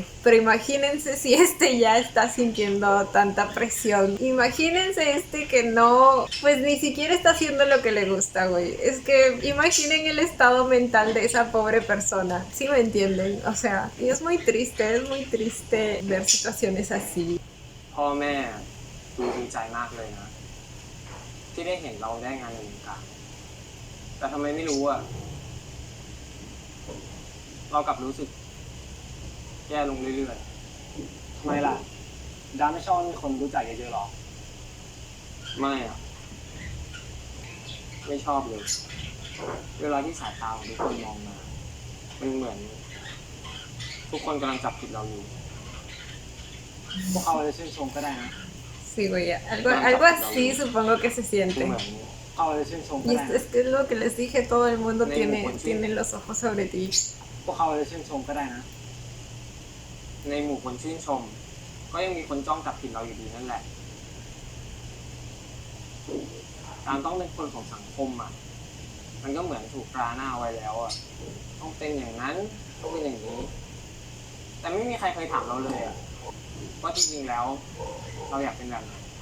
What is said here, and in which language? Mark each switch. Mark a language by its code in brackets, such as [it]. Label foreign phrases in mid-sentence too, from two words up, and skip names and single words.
[es] Pero imagínense si este ya está sintiendo tanta presión. Imagínense este que no, pues ni siquiera está haciendo lo que le gusta, güey. Es que imaginen el estado mental de esa pobre persona. ¿Sí me entienden? O sea, y es muy triste ver situaciones así. [th] พ่อแม่ดูดีใจมากเลยนะที่ได้เห็นเราได้งานในวงการแต่ทำไมไม่รู้อ่ะ เรากลับรู้สึกแย่ลงเรื่อยๆทำไมล่ะดาไม่ชอบมีคนรู้จักเยอะๆหรอไม่อ่ะไม่ชอบเลยเวลาที่สายตาของทุกคนมองมามันเหมือนทุกคนกำลังจับผิดเราอยู่พวกเขาจะชื่นชมก็ได้นะ [es] Sí, güey, algo así supongo que se siente. Y es que es lo que les dije, todo el mundo tiene los ojos sobre ti. [th] พวกเขาจะชื่นชมก็ได้นะในหมู่คนชื่นชมก็ยังมีคนจ้องจับผิดเราอยู่ดีนั่นแหละการต้องเป็นคนของสังคมอ่ะมันก็เหมือนถูกตราหน้าไว้แล้วอ่ะต้องเป็นอย่างนั้นต้องเป็นอย่างนี้แต่ไม่มีใครเคยถามเราเลยอ่ะว่าจริงๆแล้วเราอยากเป็นแบบไหน